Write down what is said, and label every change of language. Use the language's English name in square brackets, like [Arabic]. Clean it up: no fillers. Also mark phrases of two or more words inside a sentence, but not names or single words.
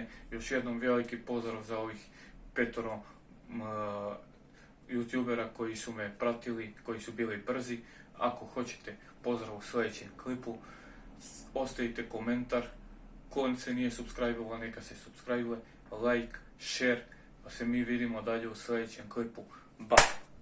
[Bosnian] Još jednom veliki pozdrav za ovih 5 youtubera koji su me pratili, koji su bili brzi. Ako hoćete pozdrav u sljedećem klipu, ostavite komentar, ko se nije subscribe-ovao neka se [English] subscribe, like, share, [Bosnian] pa se mi vidimo dalje u sljedećem klipu. [English] Bye!